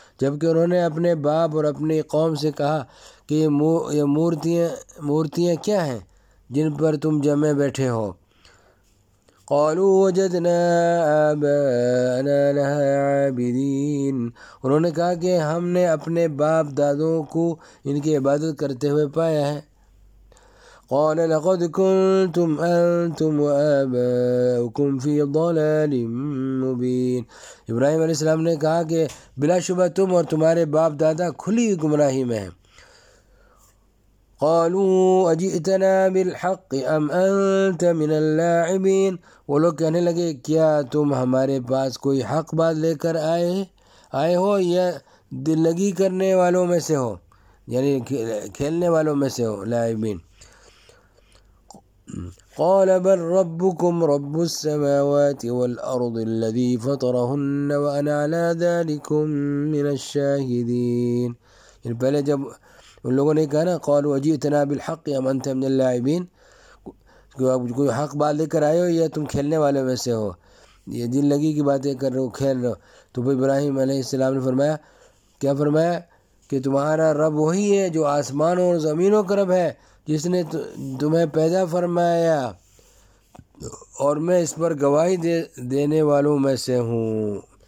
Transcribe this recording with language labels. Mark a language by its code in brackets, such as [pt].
[ur] جبکہ انہوں نے اپنے باپ اور اپنی قوم سے کہا کہ یہ مورتیاں کیا ہیں جن پر تم جمع بیٹھے ہو. [ar] قَالُوا وَجَدْنَا آبَاءَنَا لَهَا عَابِدِينَ. [ur] انہوں نے کہا کہ ہم نے اپنے باپ دادوں کو ان کی عبادت کرتے ہوئے پایا ہے. [ar] قال لقد كنتم أنتم وآباؤكم في ضلال مبين. [ur] إبراهيم عليه السلام نے کہا کہ بلا شبہ تم اور تمہارے باپ دادا کھلی گمراہی میں ہیں. [ar] قالوا أجئتنا بالحق أم أنت من اللاعبين. [ur] وہ لوگ کہنے لگے کیا تم ہمارے پاس کوئی حق بات لے کر آئے ہو یا دل لگی کرنے والوں میں سے ہو یعنی کھیلنے والوں میں سے ہو لاعبین. [ar] قال بل ربكم رب السماوات والأرض الذي فطرهن وأنا على ذلكم من الشاهدين. [ur] يعني پہلے جب ان لوگوں نے کہا نا [ar] قالوا اجئتنا بالحق ام انت من اللاعبين [ur] کوئی حق بات لے کر آئے ہو یا تم کھیلنے والے میں سے ہو یہ دل لگی کی باتیں کر رہے ہو کھیل رہے ہو. تو پھر ابراہیم علیہ السلام نے فرمایا کیا فرمایا کہ تمہارا رب وہی ہے جو آسمانوں اور زمینوں کا رب ہے جس نے تمہیں پیدا فرمایا اور میں اس پر گواہی دینے والوں میں سے ہوں.